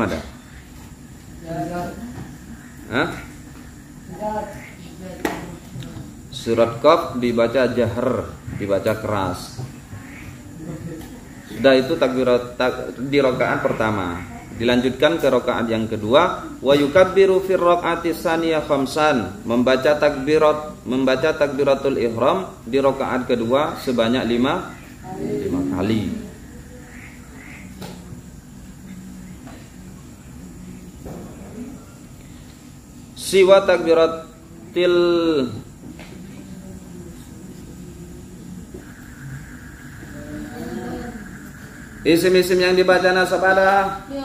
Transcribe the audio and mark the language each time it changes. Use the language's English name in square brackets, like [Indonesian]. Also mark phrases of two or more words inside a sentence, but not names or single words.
[Indonesian] Hah? Surat Qaf dibaca jahr, dibaca keras. Sudah itu takbirat di rakaat pertama. Dilanjutkan ke rakaat yang kedua, [Arabic] ويكبر في الركعة الثانية خمسا, [Indonesian] membaca takbiratul ihram di rakaat kedua sebanyak 5 kali. [Arabic] سوى تكبيرة [Indonesian] isim-isim yang dibaca nasab ada?